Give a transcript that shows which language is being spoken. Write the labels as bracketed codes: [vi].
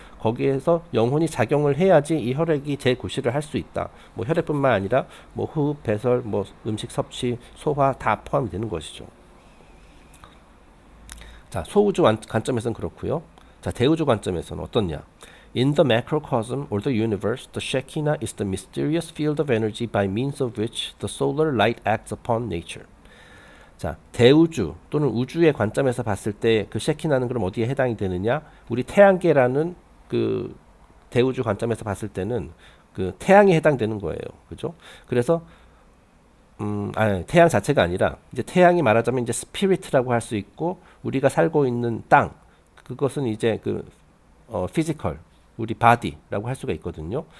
[ko] 거기에서 영혼이 작용을 해야지 이 혈액이 재구실을 할 수 있다. 뭐 혈액뿐만 아니라 뭐 호흡, 배설, 뭐 음식 섭취, 소화 다 포함이 되는 것이죠. 자, 소우주 관점에서는 그렇고요. 자, 대우주 관점에서는 어떻냐? [en] In the macrocosm or the universe, the Shekinah is the mysterious field of energy by means of which the solar light acts upon nature. [ko] 자, 대우주 또는 우주의 관점에서 봤을 때 그 셰키나는 그럼 어디에 해당이 되느냐? 우리 태양계라는 그 대우주 관점에서 봤을 때는 그 태양에 해당되는 거예요. 그죠? 그래서 태양 자체가 아니라 이제 태양이 말하자면 이제 스피릿이라고 할 수 있고 우리가 살고 있는 땅 그것은 이제 그 피지컬 우리 바디라고 할 수가 있거든요.